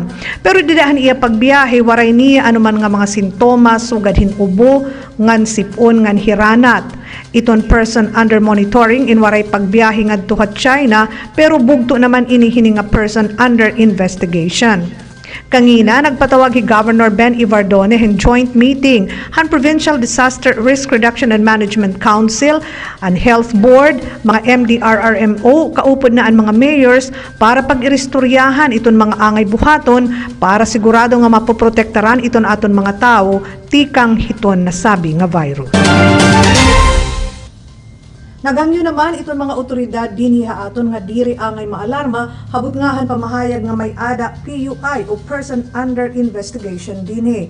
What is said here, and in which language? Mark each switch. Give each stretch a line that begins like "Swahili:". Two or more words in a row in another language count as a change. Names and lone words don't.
Waray: Pero didahan iya pagbiyahe, waray niya anuman nga mga sintomas, sugad hin ubo, ngan sipon, ngan hiranat. Iton
English: person under monitoring
Waray: in waray pagbiyahe nga tuha China, pero bugto naman ini hini nga
English: person under investigation.
Waray: Kangina, nagpatawag si Governor Ben Ibardone in joint meeting han Provincial Disaster Risk Reduction and Management Council, ang Health Board, mga MDRRMO, kaupod na ang mga mayors para pag-iristoryahan iton mga angay buhaton para sigurado nga mapoprotektaran iton aton mga tao tikang hiton nasabi nga virus. Nagangyo naman itong mga otoridad dinhiha aton nga diri angay maalarma habot ngahan pamahayag nga may ada PUI o
English: person under investigation
Waray: dinhi.